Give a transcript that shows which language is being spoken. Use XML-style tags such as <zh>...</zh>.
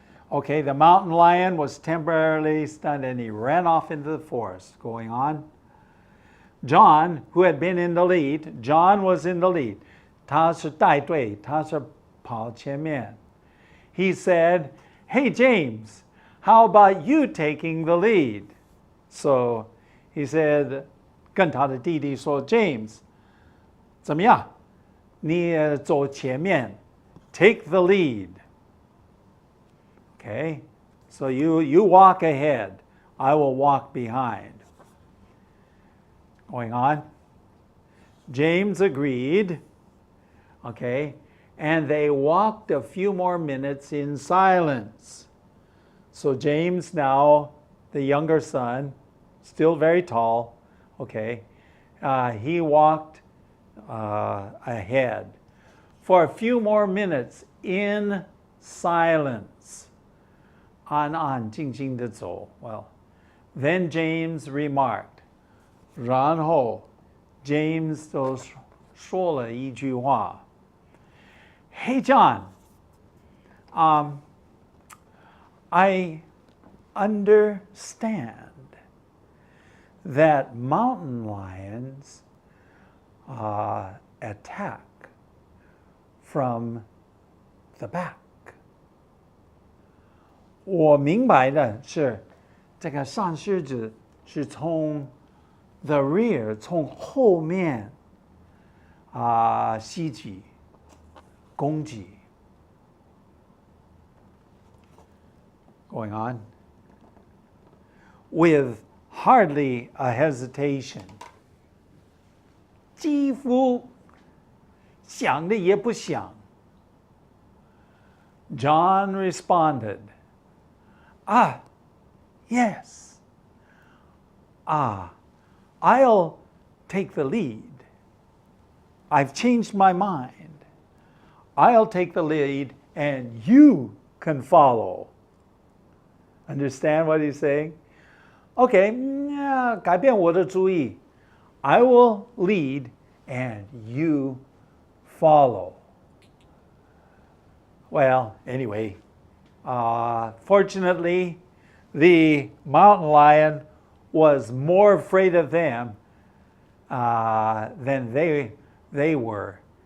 <en>Okay, the mountain lion was temporarily stunned and he ran off into the forest. Going on. John, who had been in the lead, John was in the lead.</en> <zh>他是带队，他是跑前面.</zh> <en>He said, hey James, how about you taking the lead? So he said,</en> <zh>跟他的弟弟说 James, 怎么样？你走前面</zh> <en>take the lead. Okay, so you walk ahead, I will walk behind. Going on. James agreed. Okay, and they walked a few more minutes in silence. So James now, the younger son, still very tall, okay, he walked ahead for a few more minutes in silence</en> <zh>安安静静地走。</zh> <en>Well, then James remarked.</en> <zh>然后 James 就说了一句话。</zh> <en>Hey John, I understand that mountain lions attack from the back.</en> <zh>我明白的是，这个上狮子是从</zh> <en>the rear</en> <zh>从后面袭击攻击。</zh> <en>Going on. With hardly a hesitation.</en> <zh>几乎想的也不想。</zh> <en>John responded, yes. I'll take the lead. I've changed my mind. I'll take the lead and you can follow. Understand what he's saying?</en> <zh>Okay, 改变我的主意。</zh> <en>I will lead and you follow. Well, anyway, fortunately, the mountain lion was more afraid of them than they were.</en>